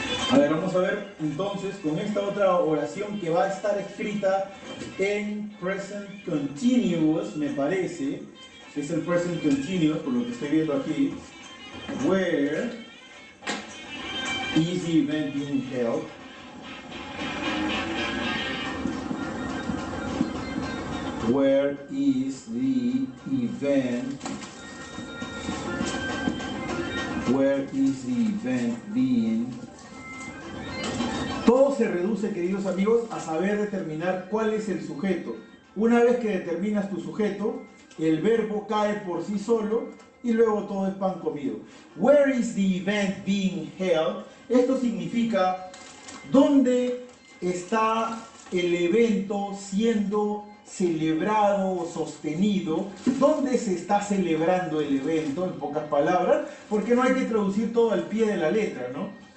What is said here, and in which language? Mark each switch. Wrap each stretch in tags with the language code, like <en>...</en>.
<es>A ver, vamos a ver entonces con esta otra oración que va a estar escrita en present continuous, me parece, que es el present continuous, por lo que estoy viendo aquí.</es> <en>Where is the event being held? Where is the event? Where is the event being?</en> <es>Todo se reduce, queridos amigos, a saber determinar cuál es el sujeto. Una vez que determinas tu sujeto, el verbo cae por sí solo y luego todo es pan comido.</es> <en>Where is the event being held?</en> <es>Esto significa dónde está el evento siendo celebrado o sostenido, dónde se está celebrando el evento, en pocas palabras, porque no hay que traducir todo al pie de la letra, ¿no?</es>